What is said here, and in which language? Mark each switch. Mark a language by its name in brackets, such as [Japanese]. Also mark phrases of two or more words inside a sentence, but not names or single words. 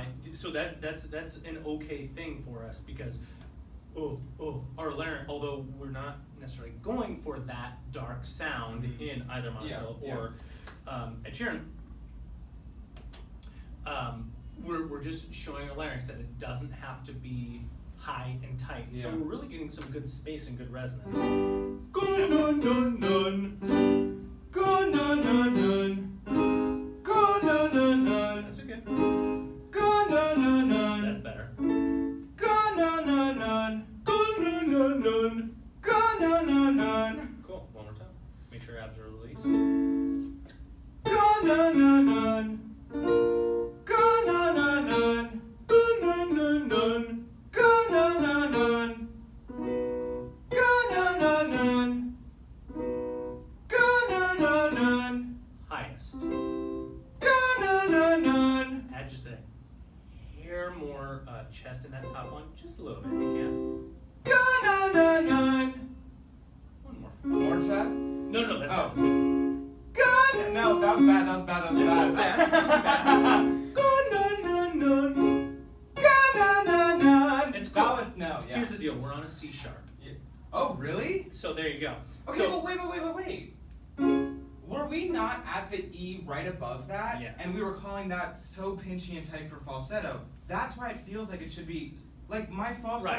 [English] So that's an okay thing for us because our larynx, although we're not necessarily going for that dark sound Mhm. in either Monticello Yeah, or Ed Sheeran, we're just showing our larynx that it doesn't have to be high and tight. And so Yeah. we're really getting some good space and good resonance. Gun, nun, nun, nun. Gun, nun, nun, nun. Gun, nun, nun, nun. That's okay. Gun, nun, nun, nun. That's better. Gun, nun, nun, nun. Gun, nun, nun, nun. Gun, nun, nun, nun. Cool. One more time. Make sure your abs are released. Gun, nun, nun, nun. Gun, nun, nun, nun. Gun, nun, nun, nun. Gun, nun, nun, nun. Gun, nun, nun, nun. Gun, nun, nun, nun. Highest. Gun, nun, nun, nun. Add just a hair more chest in that top one, just a little bit if you can. Gun, nun, nun, nun. One more. More chest? No, that's Oh. good. Gun! No, that was bad, that was bad, that was bad. bad. Gun, nun, nun, nun. Gun, nun, nun, nun. It's cool. That was, no, yeah. Here's the deal. We're on a C sharp. Yeah. Oh, really? So there you go. Okay, so, but wait. Were we not at the E right above that? Yes. And we were calling that so pinchy and tight for falsetto. That's why it feels like it should be, like my falsetto